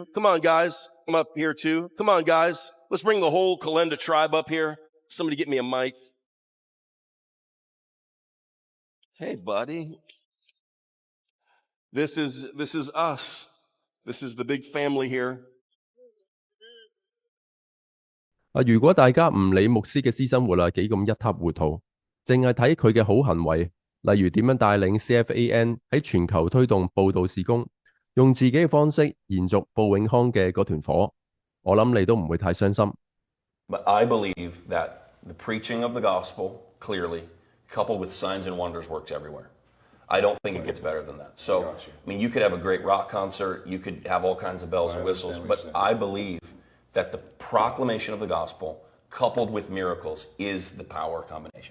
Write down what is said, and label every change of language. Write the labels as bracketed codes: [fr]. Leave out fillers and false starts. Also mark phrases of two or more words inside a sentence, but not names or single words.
[en] Come on, guys. Come up here too. Come on, guys. Let's bring the whole Kolenda tribe up here. Somebody get me a mic. Hey, buddy. This is us. This is the big family here. [yue] 如果大家唔理牧師嘅私生活幾咁一塌糊塗，淨係睇佢嘅好行為，例如點樣帶領 CFAN 喺全球推動佈道事工，用自己嘅方式延續布永康嘅嗰團火，我諗你都唔會太傷心。 [en] But I believe that the preaching of the gospel clearly, coupled with signs and wonders, works everywhere. I don't think it gets better than that. So, I mean, you could have a great rock concert, you could have all kinds of bells and whistles, but I believe that the proclamation of the gospel coupled with miracles is the power combination.